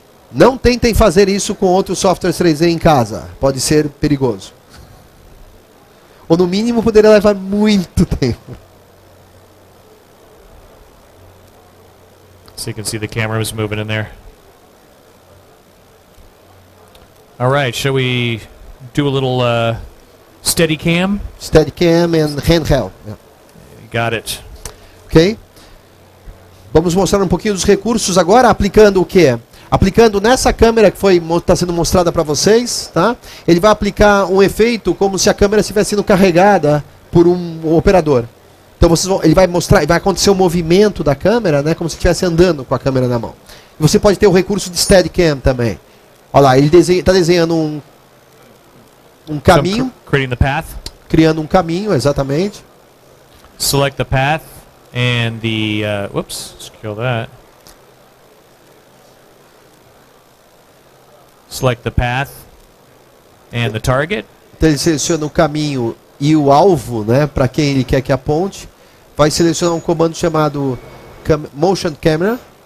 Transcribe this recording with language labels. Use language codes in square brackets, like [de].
[pt] Não tentem fazer isso com outros softwares 3D em casa. Pode ser perigoso. Ou no mínimo poderia levar muito tempo. [en] So you can see the camera was moving in there. All right, shall we do a little Steadicam? Steadicam and handheld. Yeah. Got it. [pt] Ok? Vamos mostrar um pouquinho dos recursos agora, aplicando o quê? Aplicando nessa câmera que está sendo mostrada para vocês, tá? Ele vai aplicar um efeito como se a câmera estivesse sendo carregada por um operador. Então ele vai mostrar, vai acontecer um movimento da câmera, né, como se estivesse andando com a câmera na mão. E você pode ter o recurso de Steadicam também. Olha lá, ele está desenhando um caminho. [en] Creating the path. [pt] Criando um caminho, exatamente. [en] Select the path and the whoops, let's kill that. Select the path and the target. [pt] Então ele seleciona o caminho e o alvo, né, para quem ele quer que aponte. Vai selecionar um comando chamado Motion Camera.